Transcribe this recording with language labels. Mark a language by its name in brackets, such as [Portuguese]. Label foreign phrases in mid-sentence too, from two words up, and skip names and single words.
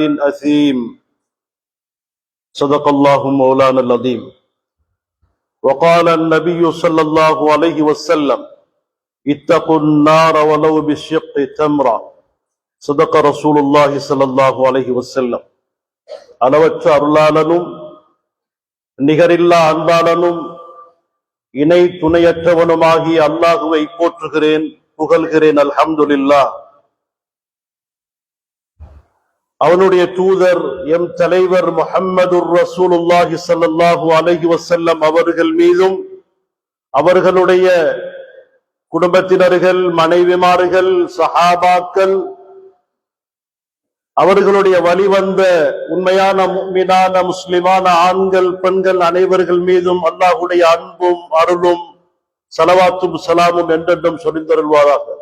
[Arabic] أثيم صدق الله مولانا العظيم وقال النبي صلى الله عليه وسلم اتقوا النار ولو بشق تمرة صدق رسول الله صلى الله عليه وسلم [Tamil] அளவற்ற அருளாளனும் நிகரில்லா அன்பாளனும் இணை துணையற்றவனுமாகிய அல்லாஹுவை போற்றுகிறேன் புகழ்கிறேன். [Arabic] அல்ஹம்துலில்லாஹ். [Tamil] அவனுடைய தூதர் எம் தலைவர் [Arabic] محمد رسول الله صلى الله عليه وسلم [Tamil] அவர்கள் மீதும் அவர்களுடைய குடும்பத்தினர்கள், மனைவிமார்கள், சஹாபாக்கள், அவர்களுடைய வழிவந்த உண்மையான முஃமினான முஸ்லிமான ஆண்கள் பெண்கள் அனைவர்கள் மீதும் அல்லாஹ்வுடைய அன்பும் அருளும் ஸலவாத்தும் ஸலாமும் என்றென்றும் சொரிந்தருள்வாராக.